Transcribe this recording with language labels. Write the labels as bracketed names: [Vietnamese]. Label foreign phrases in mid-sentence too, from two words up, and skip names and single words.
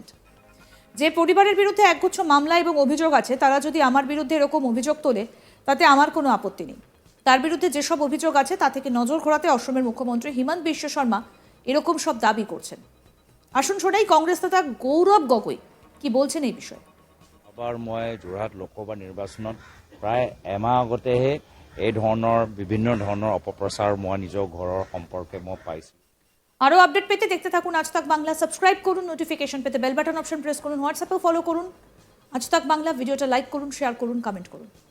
[Bangla] যে পরিবারের বিরুদ্ধে একগুচ্ছ মামলা এবং অভিযোগ আছে তারা যদি আমার বিরুদ্ধে এরকম অভিযোগ তোলে তাতে আমার কোনো আপত্তি নেই। তার বিরুদ্ধে যেসব অভিযোগ আছে তা থেকে নজর ঘোরাতে অসমের মুখ্যমন্ত্রী হিমন্ত বিশ্ব শর্মা এরকম সব দাবি করছেন। আসুন শোনাই কংগ্রেস নেতা গৌরব গগৈ কি বলছেন এই বিষয়ে। [Assamese] এবাৰ মই যোৰহাট লোকসভা নিৰ্বাচনত প্ৰায় এমাহ আগতেহে এই ধৰণৰ বিভিন্ন ধৰণৰ অপপ্ৰচাৰ মই নিজৰ ঘৰৰ সম্পৰ্কে মই পাইছোঁ। [Bangla] আরও আপডেট পেতে দেখতে থাকুন আজ তাক বাংলা। সাবস্ক্রাইব করুন, নোটিফিকেশন পেতে [English] bell button option press [Bangla] করুন, হোয়াটসঅ্যাপেও ফলো করুন আজ তাক বাংলা। ভিডিওটা লাইক করুন, শেয়ার করুন, কমেন্ট করুন।